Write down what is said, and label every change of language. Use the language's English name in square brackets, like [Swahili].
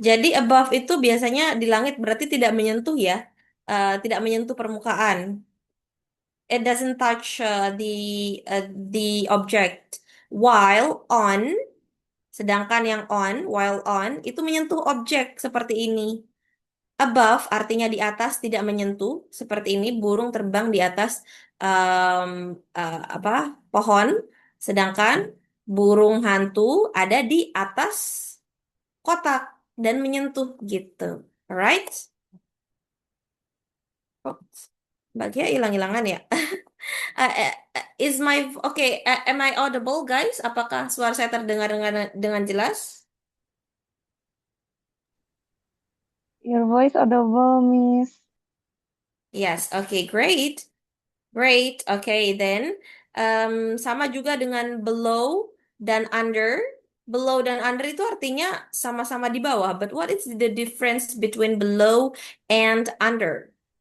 [Indonesian] Jadi above itu biasanya di langit berarti tidak menyentuh ya, tidak menyentuh permukaan. [English] It doesn't touch the object. While on, [Indonesian] sedangkan yang on, while on itu menyentuh objek seperti ini. Above artinya di atas, tidak menyentuh. Seperti ini, burung terbang di atas em, apa pohon. Sedangkan burung hantu ada di atas kotak dan menyentuh gitu. [English] Alright? [Indonesian] Oh, bagian hilang-hilangan ya. [English] Is my okay? Am I audible, guys? [Indonesian] Apakah suara saya terdengar dengan jelas? [English] Your voice audible, Miss. Yes. Okay. Great. Great. Okay. [Indonesian] Then sama juga dengan below dan under. Below dan under itu artinya sama-sama di bawah. [English] But what is the difference between below and under?